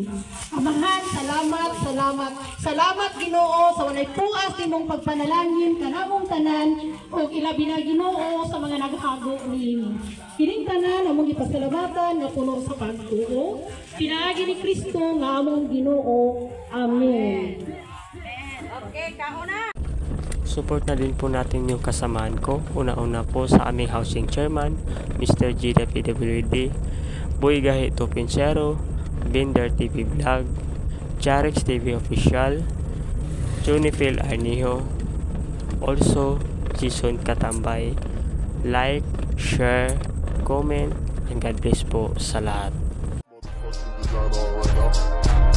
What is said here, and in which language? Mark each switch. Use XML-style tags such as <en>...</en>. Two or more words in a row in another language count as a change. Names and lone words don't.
<ceb>Amahan, salamat Ginoo sa walay puas nimong pagpanalangin kanamong tanan ug ilabi na Ginoo sa mga naghago niini. Kining tanan among gipasalamatan nga puno sa pagtuo. Pinaagi ni Kristo nga among Ginoo. Amen.</ceb> <tl>Support na din po natin yung kasamaan ko. Una-una po sa aming housing chairman, Mr. G. the PWD, Buigahi Tupinsero, Binder TV Vlog, Jarex TV Official, Junipil Arniho, also Jason Katambay.</tl> <en>Like, share, comment, and God bless</en> <tl>po sa lahat. Motherfucking design all right now.</tl>